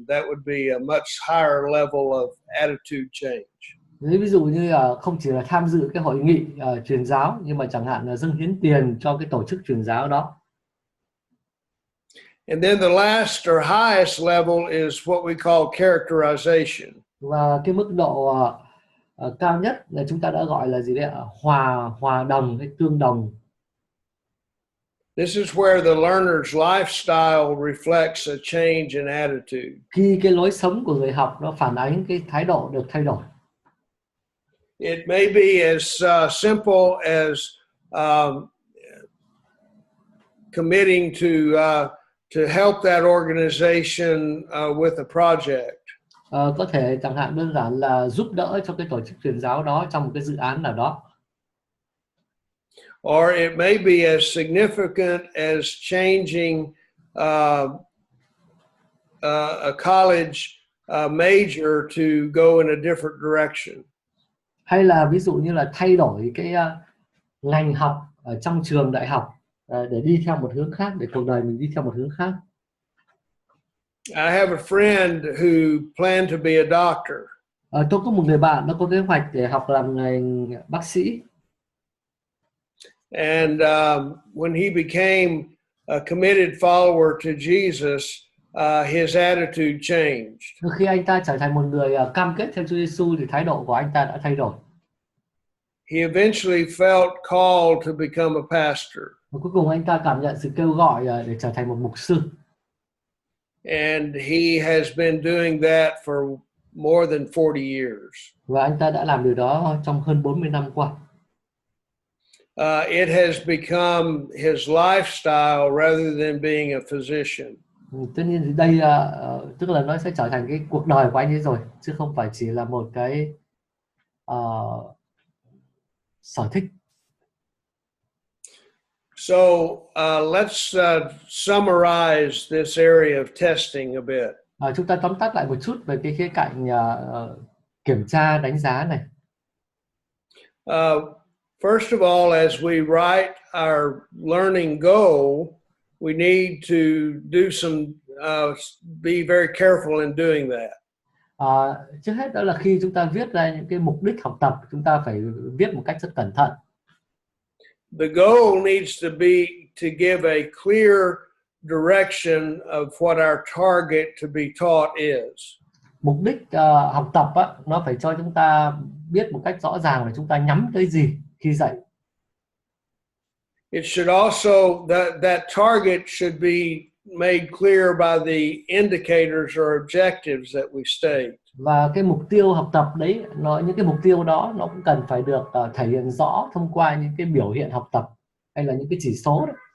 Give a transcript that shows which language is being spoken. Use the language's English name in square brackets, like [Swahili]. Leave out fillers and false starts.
[English] That would be a much higher level of attitude change. [Vietnamese] Ví dụ như là không chỉ là tham dự cái hội nghị truyền giáo, nhưng mà chẳng hạn là dâng hiến tiền cho cái tổ chức truyền giáo đó. [English] And then the last or highest level is what we call characterization. [Vietnamese] Và cái mức độ cao nhất là chúng ta đã gọi là gì đấy ạ? Hòa đồng hay tương đồng. [English] This is where the learner's lifestyle reflects a change in attitude. [Vietnamese] Khi cái lối sống của người học nó phản ánh cái thái độ được thay đổi. [English] It may be as simple as committing to help that organization with a project. [Vietnamese] Có thể chẳng hạn đơn giản là giúp đỡ cho cái tổ chức truyền giáo đó trong một cái dự án nào đó. [English] Or it may be as significant as changing a college major to go in a different direction. [Vietnamese] Hay là ví dụ như là thay đổi cái ngành học ở trong trường đại học để đi theo một hướng khác, để cuộc đời mình đi theo một hướng khác. [English] I have a friend who planned to be a doctor. [Vietnamese] Tôi có một người bạn nó có kế hoạch để học làm ngành bác sĩ. [English] And when he became a committed follower to Jesus, his attitude changed. [Vietnamese] Khi anh ta trở thành một người cam kết theo Chúa Giêsu thì thái độ của anh ta đã thay đổi. [English] He eventually felt called to become a pastor. [Vietnamese] Và cuối cùng anh ta cảm nhận sự kêu gọi để trở thành một mục sư. [English] And he has been doing that for more than 40 years. [Vietnamese] Và anh ta đã làm điều đó trong hơn 40 năm qua. [English] It has become his lifestyle rather than being a physician. [Vietnamese] Tất nhiên thì đây tức là nó sẽ trở thành cái cuộc đời của anh ấy rồi, chứ không phải chỉ là một cái sở thích. [English] So let's summarize this area of testing a bit. [Vietnamese] Chúng ta tóm tắt lại một chút về cái khía cạnh kiểm tra đánh giá này. [English] First of all, as we write our learning goal, we need to do some, be very careful in doing that. [Vietnamese] Trước hết đó là khi chúng ta viết ra những cái mục đích học tập, chúng ta phải viết một cách rất cẩn thận. [English] The goal needs to be to give a clear direction of what our target to be taught is. [Vietnamese] Mục đích học tập nó phải cho chúng ta biết một cách rõ ràng là chúng ta nhắm tới gì khi dạy. [English] It should also, that target should be made clear by the indicators or objectives that we state. [Vietnamese] Và cái mục tiêu học tập đấy, những cái mục tiêu đó nó cũng cần phải được thể hiện rõ thông qua những cái biểu hiện học tập hay là những cái chỉ số đó.